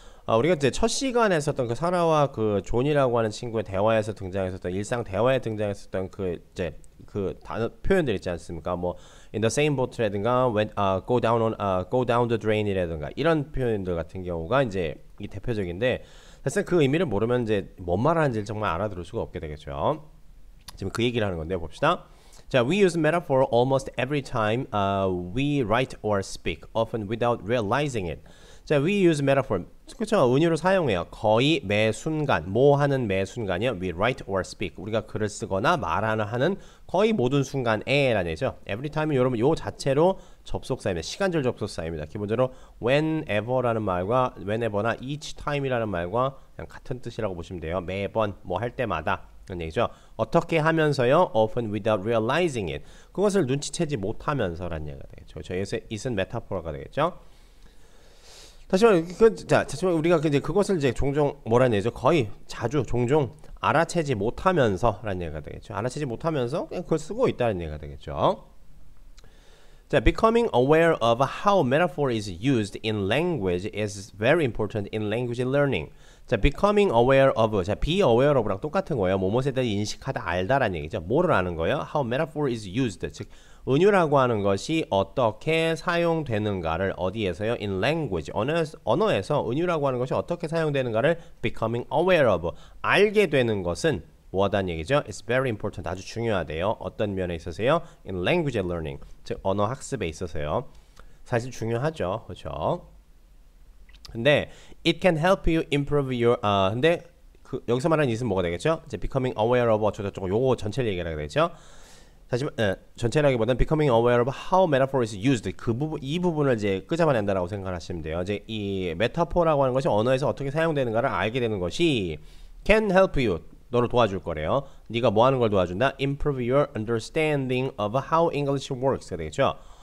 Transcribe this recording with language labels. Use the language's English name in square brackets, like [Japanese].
[Korean] 우리가 이제 첫 시간에 했었던 그 사라와 그 존이라고 하는 친구의 대화에서 등장했었던 일상 대화에 등장했었던 그 이제 그 단어 표현들 있지 않습니까? 뭐 [English] in the same boat [Korean] 라든가 [English] when go down the drain [Korean] 이라든가 이런 표현들 같은 경우가 이제 이 대표적인데 사실 그 의미를 모르면 이제 뭔 말하는지 정말 알아들을 수가 없게 되겠죠. 지금 그 얘기를 하는 건데 봅시다. [English] 자, we use metaphor almost every time we write or speak, often without realizing it. [Korean] 자, [English] we use metaphor. [Korean] 그렇죠. 은유를 사용해요. 거의 매 순간, 뭐 하는 매 순간이요. [English] We write or speak. [Korean] 우리가 글을 쓰거나 말하는 거의 모든 순간에 라는 얘기죠. Every time은 여러분 요 자체로 접속사입니다. 시간절 접속사입니다. 기본적으로 whenever라는 말과 whenever나 each time이라는 말과 그냥 같은 뜻이라고 보시면 돼요. 매번 뭐 할 때마다 그런 얘기죠. 어떻게 하면서요? [English] Often without realizing it. [Korean] 그것을 눈치채지 못하면서라는 얘기가 되겠죠. 저에서 it은 메타포가 되겠죠. 다시만 우리가 이제 그것을 이제 종종 뭐라는 얘기죠? 거의 자주 종종 알아채지 못하면서라는 얘기가 되겠죠. 알아채지 못하면서 그냥 그걸 쓰고 있다는 얘기가 되겠죠. 자, becoming aware of how metaphor is used in language is very important in language learning. 자, [English] becoming aware of, [Korean] 자, [English] be aware of [Korean] 랑 똑같은 거예요. 뭐뭐에 대해 인식하다, 알다라는 얘기죠. 뭐를 아는 거예요? [English] How metaphor is used. [Korean] 즉, 은유라고 하는 것이 어떻게 사용되는가를 어디에서요? [English] In language, [Korean] 언어에서 은유라고 하는 것이 어떻게 사용되는가를 [English] becoming aware of, [Korean] 알게 되는 것은 뭐하다는 얘기죠? [English] It's very important, [Korean] 아주 중요하대요. 어떤 면에 있어서요? [English] In language learning, [Korean] 즉 언어 학습에 있어서요. 사실 중요하죠. 그렇죠? 근데 [English] it can help you improve your [Korean] 근데 여기서 말하는 it은 뭐가 되겠죠? 이제 [English] becoming aware of [Korean] 어쩌고저쩌고 요거 전체를 얘기하게 되겠죠? 하지만 전체라기보다는 [English] becoming aware of how metaphor is used [Korean] 이 부분을 이제 끄잡아낸다라고 생각하시면 돼요. 이제 이 메타포라고 하는 것이 언어에서 어떻게 사용되는가를 알게 되는 것이 [English] can help you [Korean] 너를 도와줄 거래요. 네가 뭐 하는 걸 도와준다? [English] Improve your understanding of how English works가 되겠죠.